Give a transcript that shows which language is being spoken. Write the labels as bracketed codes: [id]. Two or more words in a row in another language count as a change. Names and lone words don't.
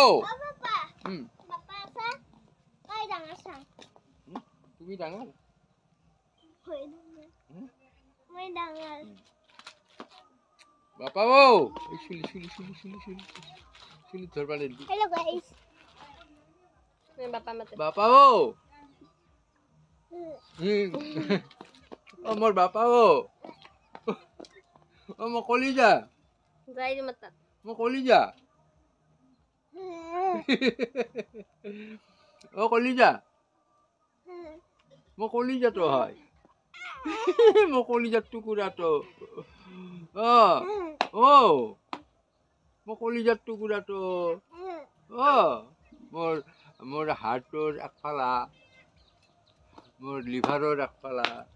[as] বাপা আছে কই ডাঙৰ চাং তুমি ডাঙৰ মই ডাঙৰ বাপা ও এই চুলি ধৰবা দে [en] hello guys [as] বাপা মাতে বাপা ও ও মোর বাপা ও মো কলিজা যাই দি মাতা মো কলিজা ও কলিজা মো কলিজা তো হয় মো কলিজার টুকুরা তো ও মো কলিজার টুকুরা তো মোর হার্টর একফালা মোর লিভারর একফালা